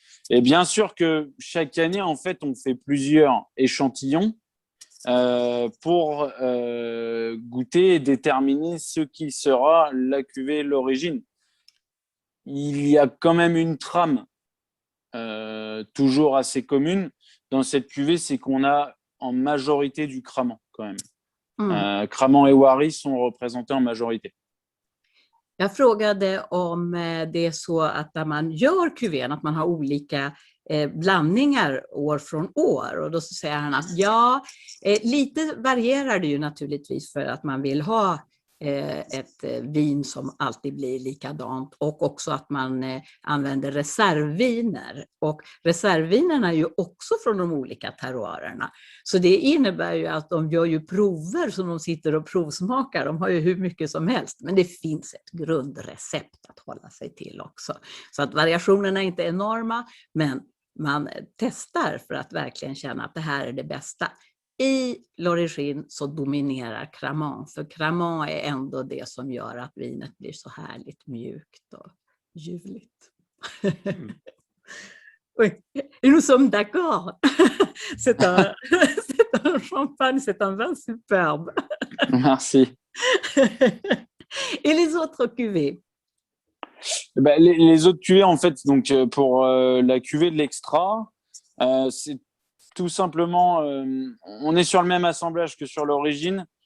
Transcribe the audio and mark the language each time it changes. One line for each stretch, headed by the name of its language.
French: Et bien sûr que chaque année, en fait, on fait plusieurs échantillons pour goûter et déterminer ce qui sera la cuvée L'Origine. Il y a quand même une trame toujours assez commune dans cette cuvée, c'est qu'on a en majorité du Cramant quand même. Cramant et Wary sont représentés en majorité.
Swedish: Jag frågade om det är så att när man gör kuvén, att man har olika blandningar år från år. Och då så säger han att lite varierar det ju naturligtvis för att man vill ha ett vin som alltid blir likadant, och också att man använder reservviner, och reservvinerna är ju också från de olika terroirerna, så det innebär ju att de gör ju prover som de sitter och provsmakar. De har ju hur mycket som helst, men det finns ett grundrecept att hålla sig till också, så att variationerna är inte enorma, men man testar för att verkligen känna att det här är det bästa. I L'Origine så dominerar Cremant, för Cremant är ändå det som gör att vinet blir så härligt mjukt och ljuvligt.
French: Oui, nous sommes d'accord. C'est un champagne, c'est un vin superbe. Merci. Et les autres cuvées? Les autres cuvées, en fait, donc pour la cuvée de l'extra, c'est tout simplement, on est sur le même assemblage que sur l'origine.